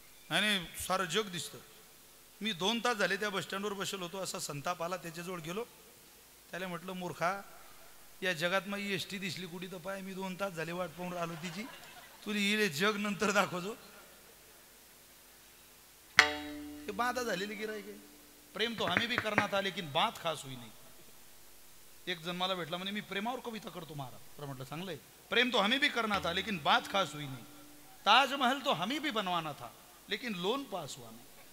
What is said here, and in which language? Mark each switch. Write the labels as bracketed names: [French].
[Marathi] आणि सारं जग दिसतं. मी 2 तास झाले त्या बसस्टँडवर बसलो होतो. असा संताप आला, त्याच्याजवळ गेलो. त्याला म्हटलं मूर्खा, या जगात मग एसटी दिसली कुठे तर पाय, मी 2 तास झाले वाट पाहून राहिलो तिची, तुला हिले जग नंतर दाखवतो. ते बाधा झालेली गिराईक आहे. [Hindi] प्रेम तो हमें भी करना था लेकिन बात खास हुई नहीं. [Marathi] एक जण मला भेटला म्हणे मी प्रेमावर कविता करतो महाराज. तर म्हटलं चांगलंय. [Hindi] प्रेम तो हमें भी करना था लेकिन बात खास हुई नहीं. ताजमहल तो हमें भी बनवाना था लेकिन लोन पास हुआ नहीं.